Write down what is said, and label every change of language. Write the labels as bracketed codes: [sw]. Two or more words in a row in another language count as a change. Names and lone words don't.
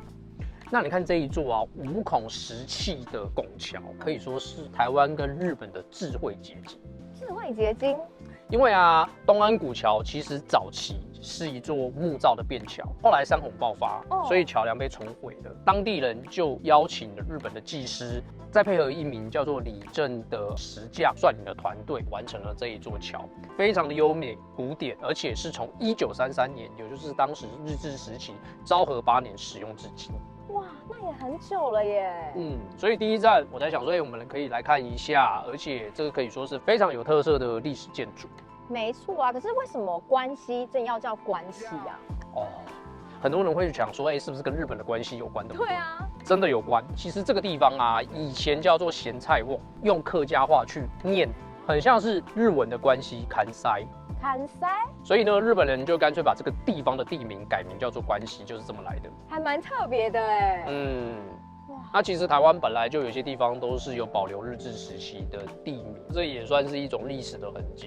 [zh] 那你看這一座啊，5孔石砌的拱橋，可以說是台灣跟日本的智慧結晶。智慧結晶。因為啊，東安古橋其實早期是一座木造的便橋，後來山洪爆發，所以橋梁被重毀了。當地人就邀請了日本的技師，再配合一名叫做李正的石匠率領的團隊，完成了這一座橋，非常的優美古典，而且是從1933年，也就是當時日治時期昭和8年使用至今。哇，那也很久了耶。所以第一站我在想說，我們可以來看一下，而且這個可以說是非常有特色的歷史建築。沒錯啊，可是為什麼關西鎮要叫關西啊？很多人會想說，是不是跟日本的關係有關的？對啊，真的有關。其實這個地方啊，以前叫做鹹菜甕，用客家話去念，很像是日文的關西関西。関西，所以呢，日本人就乾脆把這個地方的地名改名叫做關西，就是這麼來的。還蠻特別的哎。那其實台灣本來就有些地方都是有保留日治時期的地名，這也算是一種歷史的痕跡。